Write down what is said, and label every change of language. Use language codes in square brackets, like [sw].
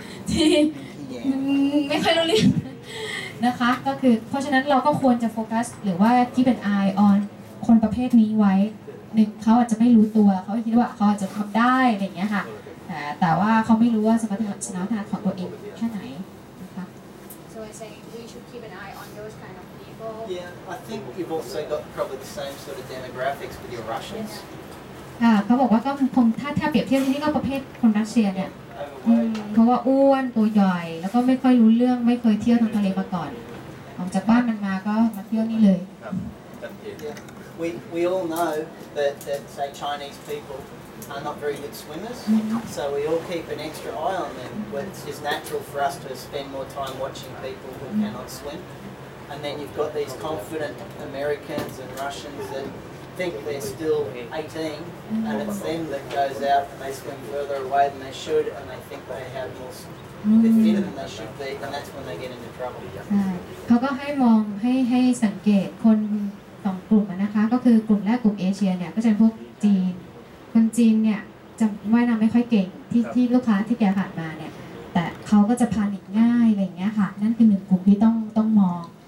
[th] ที่ไม่ค่อยรู้เรื่องนะคะก็คือเพราะฉะนั้นเราก็ควรจะโฟกัสหรือว่าที่เป็น eye on คนประเภทนี้ไว้หนึ่งเขาอาจจะไม่รู้ตัวเขาคิดว่าเขาอาจจะทำได้อะไรอย่างเงี้ยค่ะแต่ว่าเขาไม่รู้ว่าสมรรถนะของตัวเองแค่ไหนนะคะ [en] So I say we should keep an eye on those kind of people. Yeah, I think you've also got probably the same sort of demographics with your Russians. [th] ค่ะเขาบอกว่าก็คงถ้าเปรียบเทียบที่นี่ก็ประเภทคนรัสเซียเนี่ยเพราะ ราะว่าอ้วนตัวใหญ่แล้วก็ไม่ค่อยรู้เรื่องไม่เคยเที่ยวทางทะเลมาก่อนออกจากบ้านมันมาก็มาเที่ยวนี่เลย ครับชัดเจน [en] We all know that say Chinese people are not very good swimmers, so we all keep an extra eye on them. But it's just natural for us to spend more time watching people who cannot swim. And then you've got these confident Americans and Russians that think they're still 18, and it's them that goes out and they swim further away than they should, and they think they have more, they're fitter than they should be, and that's when they get into trouble. [th] ใช่เขาก็ให้มองให้สังเกตคนสองกลุ่มนะคะ ก็คือกลุ่มแรกกลุ่มเอเชียเนี่ยก็จะเป็นพวกจีนคนจีนเนี่ยจะว่ายน้ำไม่ค่อยเก่งที่ลูกค้าที่แกผ่านมาเนี่ยแต่เขาก็จะพานิคง่ายอะไรอย่างเงี้ยค่ะนั่นคือหนึ่งกลุ่มที่ต้องมอง